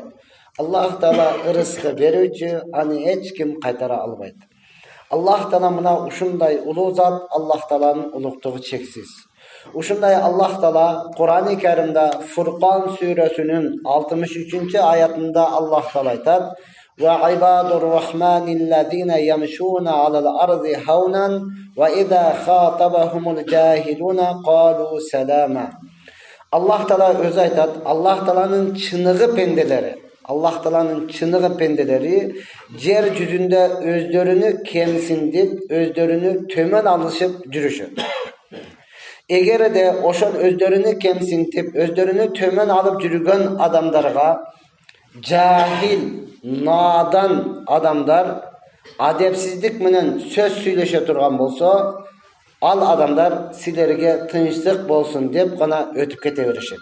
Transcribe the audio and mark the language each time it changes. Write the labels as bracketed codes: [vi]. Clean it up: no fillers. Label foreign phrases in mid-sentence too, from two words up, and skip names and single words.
[ky] Аллах Таала ырыскы берүүчү, аны эч ким кайтара албайт. Аллах Таала мына ушундай улуу зат, Аллах Тааланын улуктугу чексиз. Ушундай Аллах Таала Кур'ан-ы Каримде Фуркан сүрөсүнүн 63-аятында Аллах Таала айтат: [ar] "وعباد الرحمن الذين يمشون على الأرض هونا وإذا خاطبهم الجاهلون قالوا سلاما." [ky] Аллах Таала өзү айтат, Аллах Тааланын чыныгы пенделери, Аллах Тааланын чыныгы пенделери жер жүзүндө өздөрүнү кемсиндип, өздөрүнү төмөн алышып жүрүшөт. Эгерде ошол өздөрүнү кемсинтип, өздөрүнү төмөн алып жүргөн адамдарга жахил, надан адамдар адепсиздик менен сөз сүйлөшө турган болсо, ал адамдар силерге тынчтык болсун деп гана өтүп кете беришет.